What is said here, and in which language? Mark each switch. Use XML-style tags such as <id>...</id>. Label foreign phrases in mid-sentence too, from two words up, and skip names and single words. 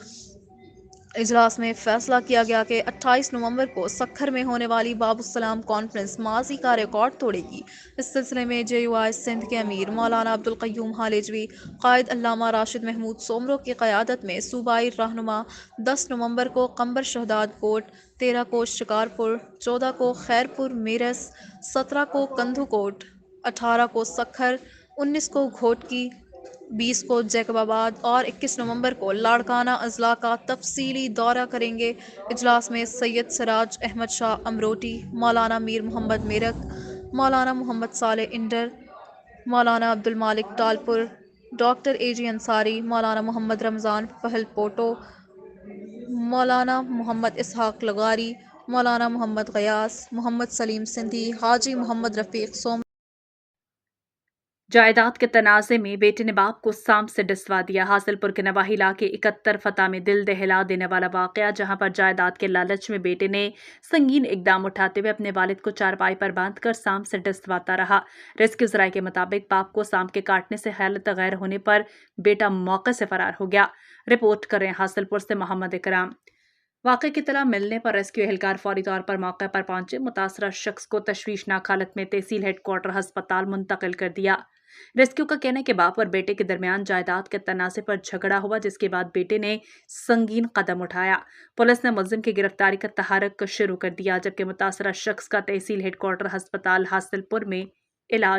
<ur>اجلاس میں فیصلہ کیا گیا کہ 28 نومبر کو سکھر میں ہونے والی بابُ‌السلام کانفرنس ماضی کا ریکارڈ توڑے گی. اس سلسلے میں JUI سندھ کے امیر مولانا عبدال قیوم ہالیجوی، قائد علامہ راشد محمود سومرو کی قیادت میں صوبائی رہنما 10 نومبر کو قمبر شہدادکوٹ، 13 کو شکارپور، 14 کو خیرپور میرس، 17 کو کندھ کوٹ، 18 کو سکھر، 19 کو گھوٹکی، 20 کو جیکب‌آباد اور 21 نومبر کو لاڑکانہ اضلاع کا تفصیلی دورہ کریں گے. اجلاس میں سید سراج احمد شاہ امروٹی، مولانا میر محمد میرک، مولانا محمد صالح انڈر، مولانا عبدال مالک ٹالپر، ڈاکٹر AG انصاری، مولانا محمد رمضان فہل پوٹو، مولانا محمد اسحاق لغاری، مولانا محمد غیاث، محمد سلیم سندھی، حاجی محمد رفیق سوم. جائیداد کے تنازعے میں بیٹے نے باپ کو سانپ سے ڈسوا دیا. حاصل‌پور کے نواحی علاقے 71 فتح میں دل دہلا دینے والا واقعہ، جہاں پر جائیداد کے لالچ میں بیٹے نے سنگین اقدام اٹھاتے ہوئے اپنے والد کو چارپائی پر باندھ‌کر سانپ سے ڈسواتا رہا. ریسکیو ذرائع کے مطابق باپ کو سانپ کے کاٹنے سے حالت غیر ہونے پر بیٹا موقعے سے فرار ہو گیا. رپورٹ کر رہے ہیں حاصل‌پور سے محمد اکرام. واقعے کی اطلاع ملنے پر ریسکیو اہلکار فوری طور پر موقع پر پہنچے، متاثرہ شخص کو تشویشناک حالت میں تحصیل ہیڈ کوارٹر ہسپتال منتقل کر دیا۔ ریسکیو کا کہنا ہے کہ باپ اور بیٹے کے درمیان جائیداد کے تنازع پر جھگڑا ہوا، جس کے بعد بیٹے نے سنگین قدم اٹھایا۔ پولیس نے ملزم کی گرفتاری کا تحرک شروع کر دیا، جبکہ متاثرہ شخص کا تحصیل ہیڈ کوارٹر ہسپتال حاصل پور میں علاج۔</ur>